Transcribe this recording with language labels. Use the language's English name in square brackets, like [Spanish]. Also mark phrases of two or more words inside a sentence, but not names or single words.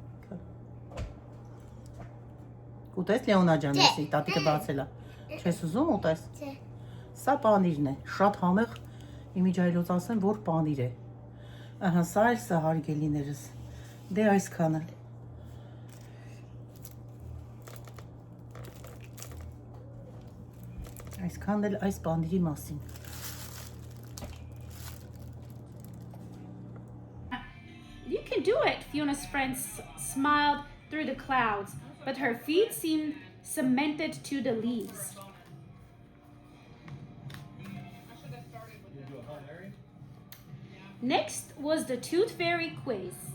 [Armenian] ուտես Լեոնա ջան, եսի, տատիկը բացել է, չես ուզում ուտես, սա պանիրն է, շատ համեղ, իմիջայլոց ասեմ, որ պանիր է, ահա, սա էլ սա հարգելիներս, դե այսքանը, այսքան էլ այս պանիրի մասին, [English] You can do it, Fiona's friends smiled through the clouds, but her feet seemed cemented to the leaves. Next was the Tooth Fairy quiz.